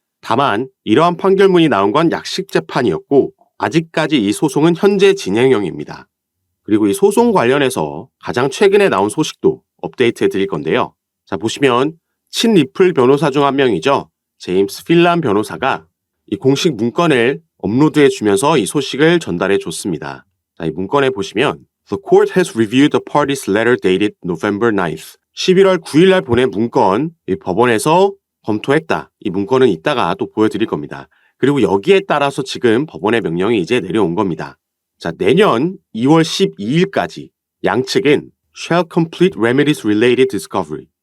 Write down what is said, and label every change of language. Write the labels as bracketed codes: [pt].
[ko] 다만 이러한 판결문이 나온 건 약식 재판이었고, 아직까지 이 소송은 현재 진행형입니다. 그리고 이 소송 관련해서 가장 최근에 나온 소식도 업데이트해 드릴 건데요. 자, 보시면 친리플 변호사 중 한 명이죠. 제임스 필란 변호사가 이 공식 문건을 업로드해 주면서 이 소식을 전달해 줬습니다. 자, 이 문건에 보시면 [en] The court has reviewed the party's letter dated November 9th. [ko] 11월 9일 날 보낸 문건, 이 법원에서 검토했다. 이 문건은 이따가 또 보여드릴 겁니다. 그리고 여기에 따라서 지금 법원의 명령이 이제 내려온 겁니다. 자, 내년 2월 12일까지 양측은 [en] shall complete remedies related discovery.